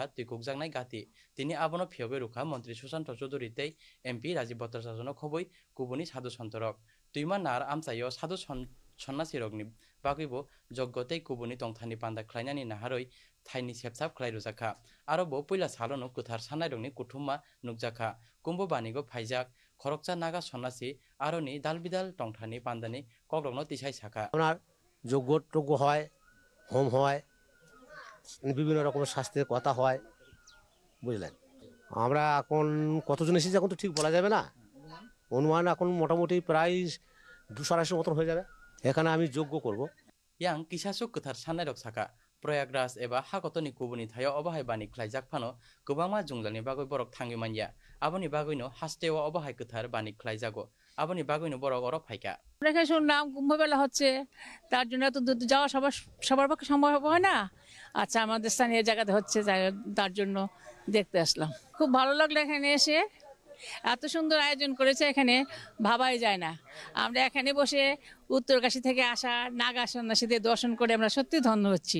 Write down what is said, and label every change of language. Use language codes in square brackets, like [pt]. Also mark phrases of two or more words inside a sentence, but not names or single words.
[trp] तैकुकजांनाय गाति तिनि आबनो फियबे रुखा मन्त्री सुशांत चौधरी तै एमपि राजीव भट्टाचार्यनो खबै गुबुनि साधु सन्तरक तुइमा नार आमचायो साधु सन्नासि रगनि बागैबो जग्गतै गुबुनि टंथानि पान्दा खलायनानि नाहारै थाइनि सेबसाब खलाय रुजाखा आरो बो पहिला सालनो गोथार सानाय रगनि कुथुमा नुकजाखा कुम्भ बानिगो फाइजाक खरकचा नागा सन्नासि आरोनि दाल बिदाल टंथानि पान्दानि कग्रगनो तिसाय साखा [bn] আপনার যোগ্য টোগ্য হয় হোম হয় বিভিন্ন রকমের স্বাস্থ্যের কথা হয় বুঝলেন। আমরা এখন কতজন এসেছি এখন তো ঠিক বলা যাবে না, অনুমান এখন মোটামুটি প্রায় 200-250 মতন হয়ে যাবে। এখানে আমি যোগ্য করব [trp] yang kisasuk gothar sanai rok saka प्रयागराज एबा हाकतनि कुबुनि थायाव अबाहाय बानि ख्लाइजाक फानो गोबांमा जुंजालनि बागै बरक थांगि मानिया आबनि बागैनो हास्तेव अबाहाय गोथार बानि ख्लाइजागो आबनि बागैनो बरक अरब फाइका [bn] রেখে শুনলাম কুম্ভ মেলা হচ্ছে তার জন্য তো যাওয়া সবার পক্ষে সম্ভব হয় না আচ্ছা আমাদের স্থানীয় জায়গাতে হচ্ছে তার জন্য দেখতে আসলাম খুব ভালো লাগলো এখানে এসে এত সুন্দর আয়োজন করেছে এখানে ভাবাই যায় না আমরা এখানে বসে উত্তরকাশী থেকে আসা নাগা সন্ন্যাসীদের দর্শন করে আমরা সত্যি ধন্য হচ্ছি